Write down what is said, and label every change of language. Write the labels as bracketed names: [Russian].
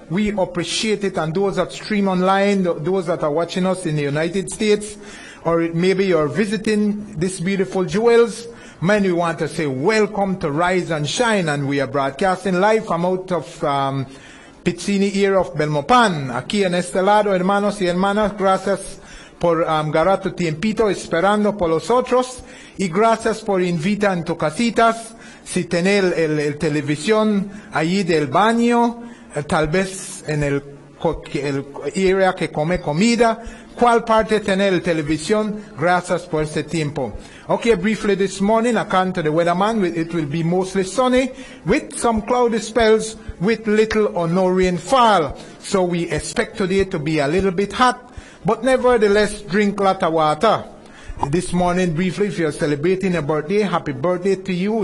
[English] We appreciate it. And those that stream online, those that are watching us in the United States, or maybe you're visiting this beautiful jewels, man, we want to say welcome to Rise and Shine. And we are broadcasting live from out of Pizzini here of Belmopan. [Spanish] Aquí en este lado, hermanos y hermanas, gracias por agarrar tu tiempito esperando por los otros, y gracias por invitar en tu casitas, si tener el televisión allí del baño, tal vez en el área que come comida, cuál parte tener el televisión, gracias por este tiempo. [English] Okay, briefly this morning, according to the weatherman, it will be mostly sunny, with some cloudy spells, with little or no rainfall. So we expect today to be a little bit hot, but nevertheless, drink a lot of water. This morning, briefly, if you're celebrating a birthday, happy birthday to you.